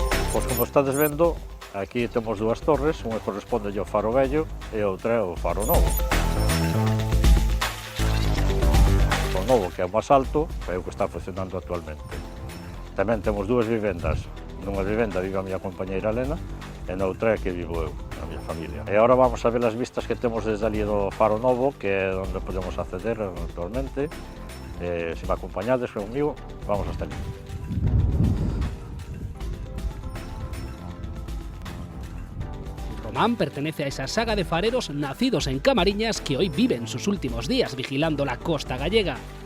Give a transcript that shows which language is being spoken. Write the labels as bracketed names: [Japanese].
[Galician] Pois como estades vendo, aquí temos dúas torres, unha corresponde ao faro vello e outra ao faro novo. O novo, que é o máis alto, é o que está funcionando actualmente. Tamén temos dúas vivendas. Nunha vivenda vive a miña compañeira Elena e noutra é que vivo eu, a miña familia. E agora vamos a ver as vistas que temos desde ali do faro novo, que é onde podemos acceder actualmente. Se me acompañades comigo, vamos hasta ali. [Spanish] Román pertenece a esa saga de fareros nacidos en Camariñas que hoy viven sus últimos días vigilando la costa gallega.